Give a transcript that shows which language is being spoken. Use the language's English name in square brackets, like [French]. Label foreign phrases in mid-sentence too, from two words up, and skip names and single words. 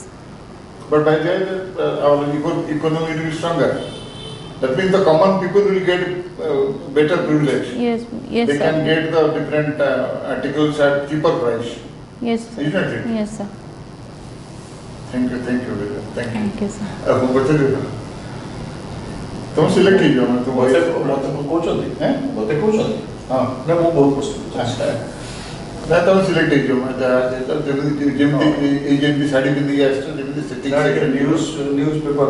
[English] But by that our economy will be stronger. That means the common people will get better privilege. Yes, yes, They can sir. get the different articles at cheaper price. Yes, sir. Isn't it? Yes, sir. Thank you, Vedant. Thank you. Thank you, sir. [Odia] ମୁଁ ପଚାରିବି ତୁମ ସିଲେକ୍ଟ ହେଇଯିବ ମାନେ ତୁମ ମତେ କହୁଛନ୍ତି ହେଁ? ମତେ କହୁଛନ୍ତି ହଁ ନା ମୁଁ ବହୁତ ପ୍ରସ୍ତୁତ ଅଛି। ନା ତମେ ସିଲେକ୍ଟ ହେଇଯିବ ମାନେ ଯେମିତି ଏଇ ଯେମିତି ଶାଢ଼ୀ ପିନ୍ଧିକି ଆସିଛ ଯେମିତି ସେଟିଂ [English] news paper